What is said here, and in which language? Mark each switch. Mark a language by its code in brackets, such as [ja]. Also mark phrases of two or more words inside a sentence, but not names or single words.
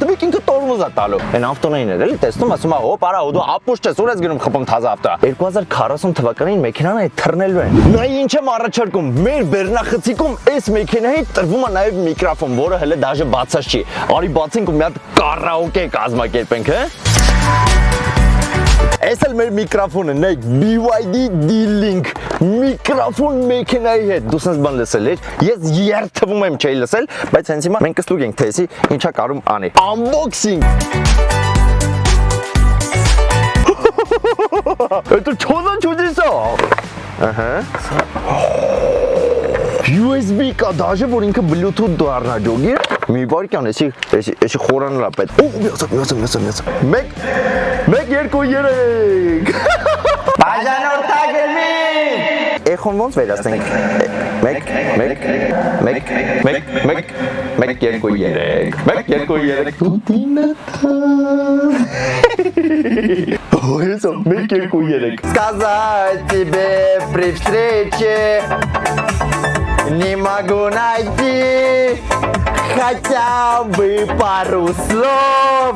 [hy] տվեք ինքը տորմոզ է տալու։ Այն ավտոնային էր, էլի տեսնում, ասում է, հոպ, արա, դու ապուշ չես, ուր ես գնում խփում թազա ավտո։ 2040 թվականին մեքենան այդ թռնելու են։ Նայ ինչ եմ առաջարկում, մեր բեռնախցիկում այս մեքենայի տրվում է նաև միկրոֆոն, որը հələ դաժե բացած չի։ Արի բացենք ու մի հատ կարաոկե կազմակերպենք, հա։ Այս էլ մեր միկրոֆոնը, նայեք, BYD D-Link միկրոֆոն մեքենայի հետ, դու սենց բան լսել էր, ես երթվում եմ չէի լսել, բայց հենց հիմա մենք կստուգենք, թե եսի ինչա կարում անի։ Unboxing։ [ru] Это что за чудеса? [hy] Ահա։ USB կա, դաժե որ ինքը Bluetooth դառնա ջոգի։ Մի վարկյան, էսի խորանն է պետք։ Օ, միացա։ 1 2 3 Բաժանորդագրվի։ Էխոն ոնց վերացնենք։ 1 [ru] 2 3 Տուտինա։ Ой, 1 2 3 Сказать тебе при встрече не могу найти хотя бы пару слов.